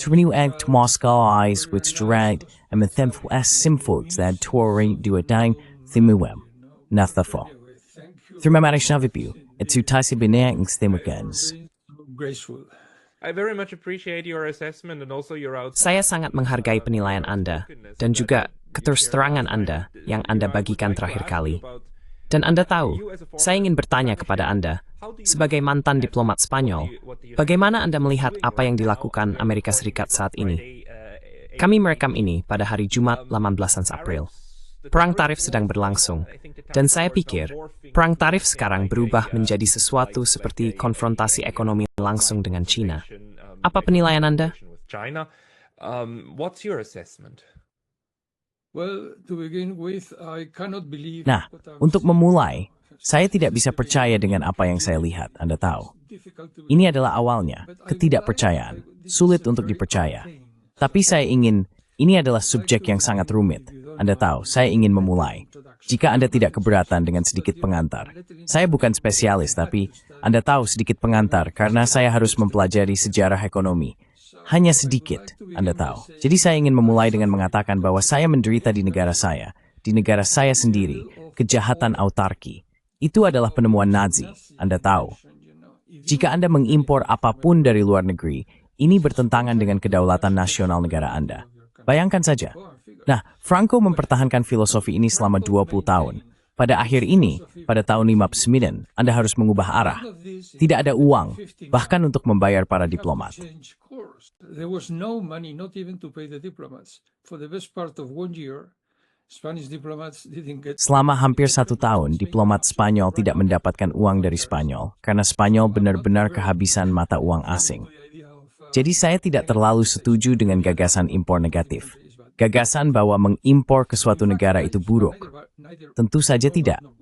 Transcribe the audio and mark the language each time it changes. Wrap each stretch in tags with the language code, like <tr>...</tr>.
<en>To renew act Moscow eyes with direct and methamphil as simfos that touring do a dying thimuem. Nathafo. Through my marriage navibu, it's to tasi binang stimukans. Graceful. I very much appreciate your assessment and also your</en> <id>Saya sangat menghargai penilaian Anda dan juga keterus-terangan Anda yang Anda bagikan terakhir kali. Dan Anda tahu, saya ingin bertanya kepada Anda, sebagai mantan diplomat Spanyol, bagaimana Anda melihat apa yang dilakukan Amerika Serikat saat ini? Kami merekam ini pada hari Jumat 18 April. Perang tarif sedang berlangsung, dan saya pikir perang tarif sekarang berubah menjadi sesuatu seperti konfrontasi ekonomi langsung dengan China. Apa penilaian Anda?</id> <en>China. What's your assessment? Well, to begin with, I cannot believe.</en> <id>Nah, untuk memulai, saya tidak bisa percaya dengan apa yang saya lihat, Anda tahu. Ini adalah awalnya, ketidakpercayaan, sulit untuk dipercaya. Tapi ini adalah subjek yang sangat rumit. Anda tahu, saya ingin memulai. Jika Anda tidak keberatan dengan sedikit pengantar. Saya bukan spesialis, tapi Anda tahu sedikit pengantar karena saya harus mempelajari sejarah ekonomi. Hanya sedikit, Anda tahu. Jadi saya ingin memulai dengan mengatakan bahwa saya menderita di negara saya sendiri, kejahatan autarki. Itu adalah penemuan Nazi, Anda tahu. Jika Anda mengimpor apapun dari luar negeri, ini bertentangan dengan kedaulatan nasional negara Anda. Bayangkan saja. Nah, Franco mempertahankan filosofi ini selama 20 tahun. Pada akhir ini, pada tahun 59, Anda harus mengubah arah. Tidak ada uang, bahkan untuk membayar para diplomat.</id> <en>There was no money, not even to pay the diplomats. For the best part of 1 year, Spanish diplomats didn't get.</en> <id>Selama hampir 1 tahun, diplomat Spanyol tidak mendapatkan uang dari Spanyol, karena Spanyol benar-benar kehabisan mata uang asing. Jadi saya tidak terlalu setuju dengan gagasan impor negatif. Gagasan bahwa mengimpor ke suatu negara itu buruk. Tentu saja tidak.</id>